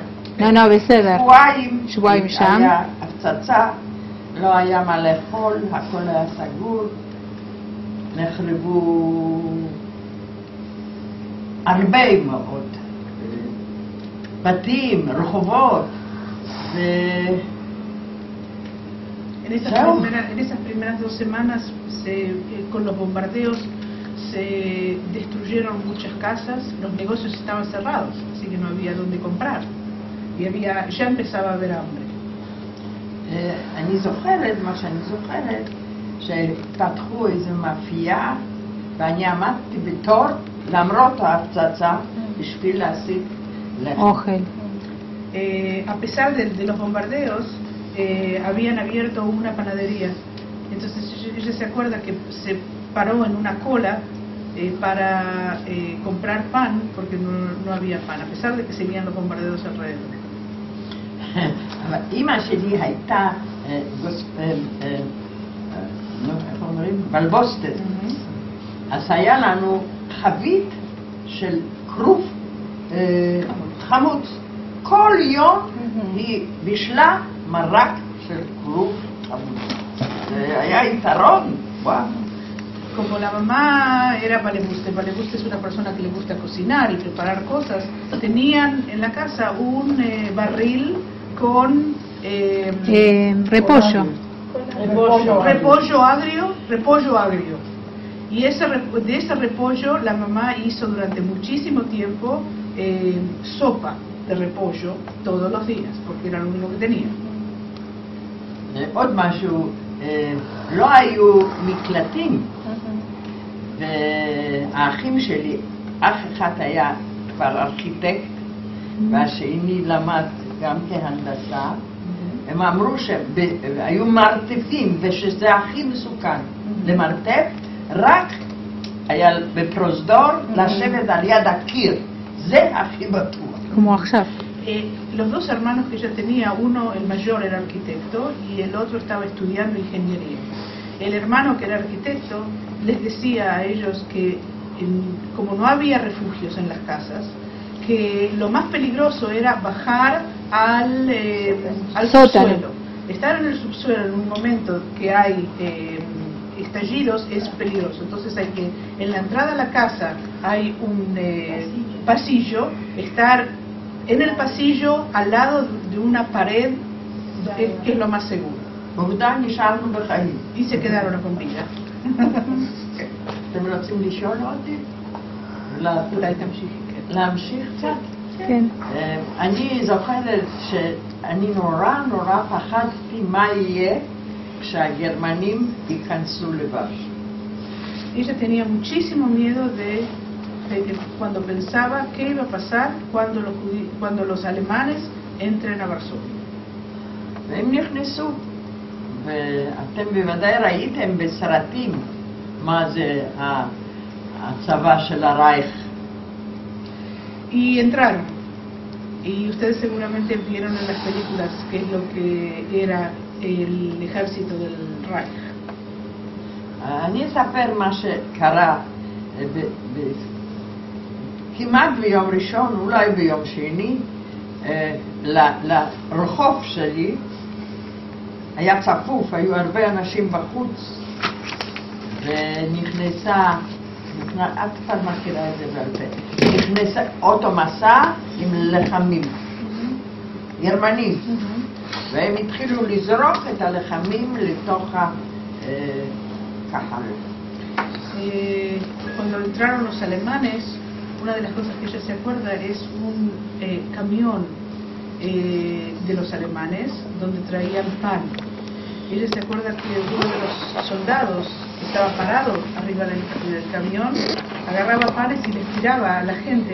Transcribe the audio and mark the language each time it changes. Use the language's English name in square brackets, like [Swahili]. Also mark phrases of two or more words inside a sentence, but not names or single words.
[Hebrew] לא, בסדר. שבועיים שם. היה הפצצה, לא היה מה לאכול, הכל היה סגור. נחרבו הרבה מאוד בתים, רחובות. [Spanish] En esas primeras 2 semanas, con los bombardeos, se destruyeron muchas casas, los negocios estaban cerrados, así que no había dónde comprar. Y ya empezaba a haber hambre. [Hebrew] אני זוכרת, מה שאני זוכרת, שפתחו איזו מאפייה, ואני עמדתי בתור, למרות ההפצצה, בשביל להשיג לחם. אוכל. [Spanish] A pesar de los bombardeos, habían abierto una panadería. Entonces ella se acuerda que se paró en una cola para comprar pan, porque no había pan, a pesar de que seguían los bombardeos alrededor. [Hebrew] אמא שלי הייתה, איך אומרים? בלבוסטת. אז היה לנו חבית של כרוב חמוץ. כל יום היא בישלה מרק של כרוב חמוץ. זה היה יתרון, וואו. [Spanish] Como la mamá era valebuste es una persona que le gusta cocinar y preparar cosas, tenían en la casa un barril con repollo. Repollo agrio. Y de ese repollo la mamá hizo durante muchísimo tiempo sopa de repollo todos los días, porque era lo único que tenía. [Hebrew] עוד משהו, לא היו מקלטים, והאחים שלי, אח אחד היה כבר ארכיטקט, והשני למד גם כהנדסה, הם אמרו שהיו מרתפים ושזה הכי מסוכן למרתף, רק היה בפרוזדור לשבת על יד הקיר, זה הכי בטוח. כמו עכשיו. [Spanish] Los 2 hermanos que ella tenía, uno, el mayor, era arquitecto y el otro estaba estudiando ingeniería. El hermano que era arquitecto les decía a ellos que como no había refugios en las casas, que lo más peligroso era bajar al subsuelo. Estar en el subsuelo en un momento que hay estallidos es peligroso. Entonces hay que, en la entrada a la casa hay un pasillo, estar en el pasillo al lado de una pared, que es lo más seguro. Y se quedaron con vida. [Hebrew] אתם רוצים לשאול אותי? אולי תמשיכי. להמשיך קצת? כן. אני זוכרת שאני נורא פחדתי מה יהיה כשהגרמנים ייכנסו לוורשה. [Spanish] Ella tenía muchísimo miedo de que cuando pensaba qué iba a pasar cuando los alemanes entren a Varsovia. [Hebrew] והם נכנסו, ואתם בוודאי ראיתם בסרטים מה זה הצבא של הרייך. [Spanish] Y entraron. Y ustedes seguramente vieron en las películas qué es lo que era el ejército del Reich. [Hebrew] אני אספר מה שקרה כמעט ביום ראשון, אולי ביום שני, לרחוב שלי היה צפוף, היו הרבה אנשים בחוץ, ונכנסה, את כבר מכירה את זה בעל פה, נכנסה אוטו מסע עם לחמים, גרמנים, והם התחילו לזרוק את הלחמים לתוך הקהל. [Spanish] Cuando entraron los alemanes, una de las cosas que ella se acuerda es un camión de los alemanes donde traían pan. Ella se acuerda que uno de los soldados que estaba parado arriba del camión agarraba panes y les tiraba a la gente.